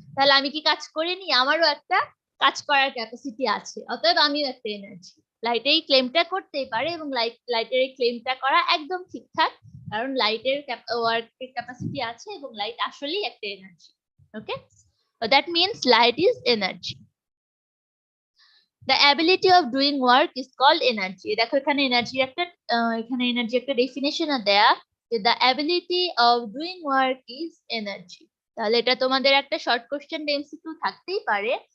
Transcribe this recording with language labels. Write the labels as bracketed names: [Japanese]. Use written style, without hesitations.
[Bangla] তাহলে আমি কি কাজ করিনি? আমারও একটা কাজ করার ক্যাপাসিটি আছে, অতএব আমিও একটা এনার্জি। লাইট এই ক্লেমটা করতেই পারে, এবং লাইটের এই ক্লেমটা করা একদম ঠিকঠাক, কারণ লাইটের ওয়ার্কের ক্যাপাসিটি আছে এবং লাইট আসলেই একটা energy. [English] Okay, that means light is energy. The ability of doing work is called energy. [Bangla] দেখো এখানে এনার্জি একটা ডেফিনেশন দেয়া, যে [English] the ability of doing work is energy. [Bangla] তাহলে এটা তোমাদের একটা শর্ট কোশ্চেন এমসিকিউ থাকতেই পারে।